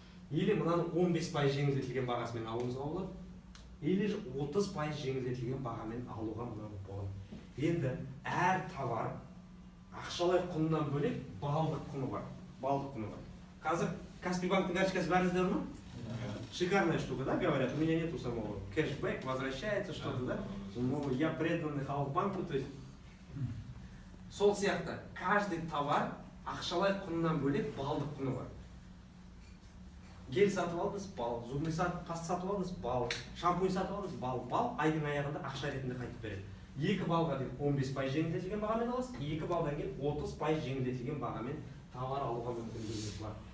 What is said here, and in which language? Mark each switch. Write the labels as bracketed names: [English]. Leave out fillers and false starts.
[Kazakh] Или мынаның 15% жеңілдетілген бағасымен алуыңызға болады. Или 30% жеңілдетілген бағамен алуға мынаны болады. Енді әр товар ақшалай құнынан бөлек балдық құны бар. Балдық құны бар. Қазір Каспий банктың карточкасы бәріңізде бар ма? [Russian] Шикарная штука, да, говорят? У меня нету самого. Кэшбэк, возвращается что-то, да? Ну, я преданный Халықбанку, то есть [Kazakh] сол сияқты [Russian] каждый товар [Kazakh] ақшалай құнынан бөлек балдық құны бар. Гель сатып алдыңыз, бал. Зубный паста сатып алдыңыз, бал. Шампунь сатып алдыңыз, бал. Бал айдың аяғында ақша ретінде қайтып береді. 2 балға дейін 15% жеңілдетілген бағамен аласыз, 2 балдан кейін 30% жеңілдетілген бағамен товар алуға мүмкіндігіңіз бар.